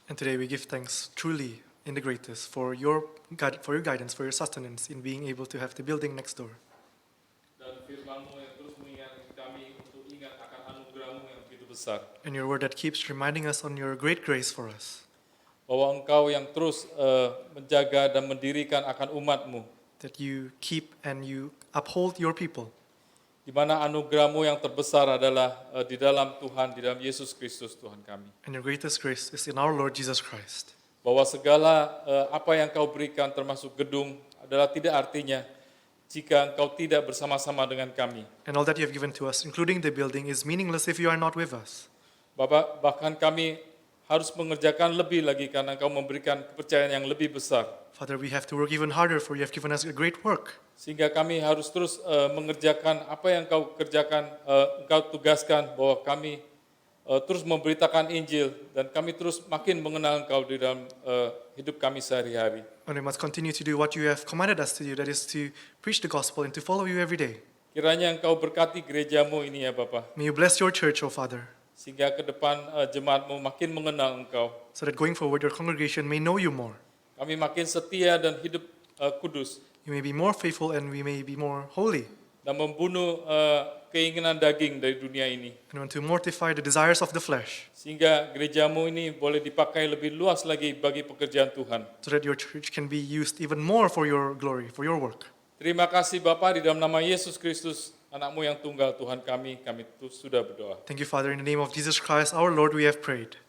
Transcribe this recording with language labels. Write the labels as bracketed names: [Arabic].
[English] And today we give thanks truly in the greatest for your guidance, for your sustenance in being able to have the building next door. [Indonesian] Dan firman-Mu yang terus mengingatkan kami untuk ingat akan anugerah-Mu yang begitu besar. [English] And your word that keeps reminding us on your great grace for us. [Indonesian] Bahwa Engkau yang terus menjaga dan mendirikan akan umat-Mu. [English] That you keep and you uphold your people. [Indonesian] Di mana anugerah-Mu yang terbesar adalah di dalam Tuhan, di dalam Yesus Kristus Tuhan kami. [English] And your greatest grace is in our Lord Jesus Christ. [Indonesian] Bahwa segala apa yang Kau berikan termasuk gedung adalah tidak artinya jika Engkau tidak bersama-sama dengan kami. [English] And all that you have given to us, including the building, is meaningless if you are not with us. [Indonesian] Bapak, bahkan kami harus mengerjakan lebih lagi karena Engkau memberikan kepercayaan yang lebih besar. [English] Father, we have to work even harder for you have given us a great work. [Indonesian] Sehingga kami harus terus mengerjakan apa yang Engkau kerjakan, Engkau tugaskan bahwa kami terus memberitakan Injil dan kami terus makin mengenal Engkau di dalam hidup kami sehari-hari. [English] And we must continue to do what you have commanded us to do, that is to preach the gospel and to follow you every day. [Indonesian] Kiranya Engkau berkati gereja-Mu ini ya Bapak, [English] May you bless your church, O Father, [Indonesian] sehingga ke depan jemaat-Mu makin mengenal Engkau. [English] so that going forward your congregation may know you more. [Indonesian] Kami makin setia dan hidup kudus [English] You may be more faithful and we may be more holy, [Indonesian] dan membunuh keinginan daging dari dunia ini. [English] and want to mortify the desires of the flesh, [Indonesian] Sehingga gereja-Mu ini boleh dipakai lebih luas lagi bagi pekerjaan Tuhan. [English] so that your church can be used even more for your glory, for your work. [Indonesian] Terima kasih Bapa, di dalam nama Yesus Kristus, anak-Mu yang tunggal Tuhan kami sudah berdoa. [English] Thank you, Father, in the name of Jesus Christ, our Lord, we have prayed.